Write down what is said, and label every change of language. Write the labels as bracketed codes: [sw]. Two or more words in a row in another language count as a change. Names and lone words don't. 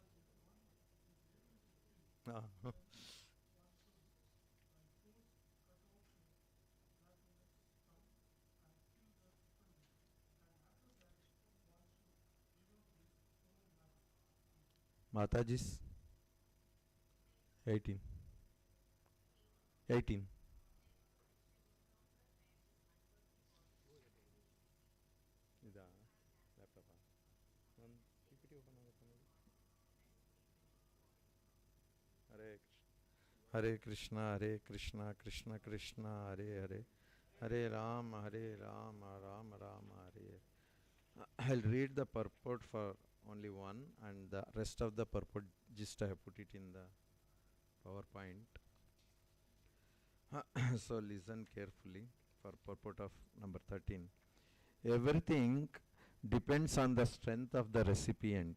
[kn] ಹಾಂ ಮಾತಾಜೀಸ್ 18 ಇದಾ ಲ್ಯಾಪ್ಟಾಪಾ ಒಂದು [en] P P T open [kn] ಆಗುತ್ತೆ ನೋಡಿ [sa] ಹರೇ ಕೃಷ್ಣ ಹರೇ ಕೃಷ್ಣ ಕೃಷ್ಣ ಕೃಷ್ಣ ಹರೇ ಹರೇ ಹರೇ ರಾಮ ರಾಮ ರಾಮ ಹರೇ ಹರೇ. [en] I'll read the purport for only one and the rest of the purport just I have put it in the PowerPoint. So listen carefully for purport of number 13. Everything depends on the strength of the recipient.